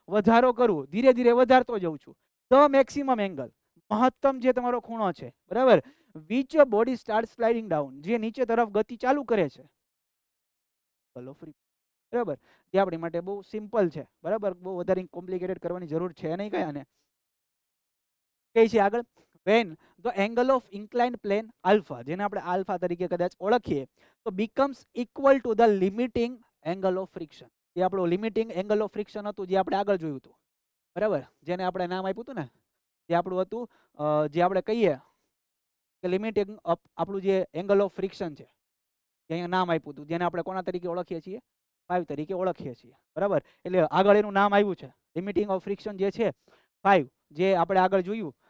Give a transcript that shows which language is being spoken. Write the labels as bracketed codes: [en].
[gu] વધારો કરું, ધીરે ધીરે વધારતો જઉં છું. [en] the maximum angle, [gu] મહત્તમ જે તમારો ખૂણો છે, બરાબર, [en] which body start sliding down, [gu] જે નીચે તરફ ગતિ ચાલુ કરે છે. બરાબર. જે આપણી માટે બહુ સિમ્પલ છે. બરાબર. બહુ વધારે કોમ્પ્લિકેટેડ કરવાની જરૂર છે નહીં કઈ. આને કહે છે આગળ, [en] when the angle of inclined plane alpha, [gu] જેને આપણે આલ્ફા તરીકે કદાચ ઓળખીએ, તો [en] becomes equal to the limiting angle of friction. [gu] જે આપણું લિમિટિંગ એંગલ ઓફ ફ્રિક્શન હતું, જે આપણે આગળ જોયું હતું. બરાબર. જેને આપણે નામ આપ્યું હતું ને, જે આપણું હતું, જે આપણે કહીએ કે લિમિટિંગ આપણું જે એંગલ ઓફ ફ્રિક્શન છે, જે અહીંયા નામ આપ્યું હતું, જેને આપણે કોના તરીકે ઓળખીએ છીએ? 5 તરીકે ઓળખીએ છીએ. બરાબર. એટલે આગળ એનું નામ આવ્યું છે લિમિટિંગ ઓફ ફ્રિક્શન જે છે 5, જે આપણે આગળ જોયું.